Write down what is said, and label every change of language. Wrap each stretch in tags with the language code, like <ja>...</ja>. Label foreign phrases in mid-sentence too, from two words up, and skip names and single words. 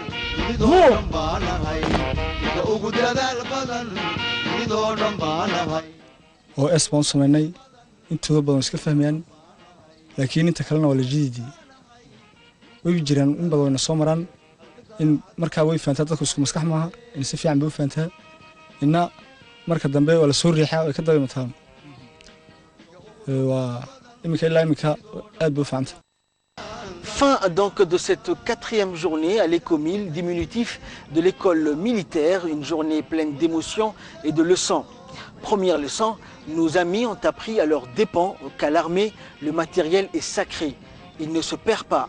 <so>oo baan samaynay intooda badan iska fahmayaan laakiin inta kalena waa la jiidii way jiraan in badan wayna soo maraan in markaa way fahantaa dadku isku maskax maaha in si fiican bay u fahantaa inna marka dambe waa la soo riixaa way ka dabaymataan waa imika ilaa imika aad bay u fahantaa.</so> <fr>Fin donc de cette 4e journée à l'Écomil, diminutif de l'école militaire, une journée pleine d'émotions et de leçons. Première leçon, nos amis ont appris à leurs dépens qu'à l'armée, le matériel est sacré, il ne se perd pas.</fr>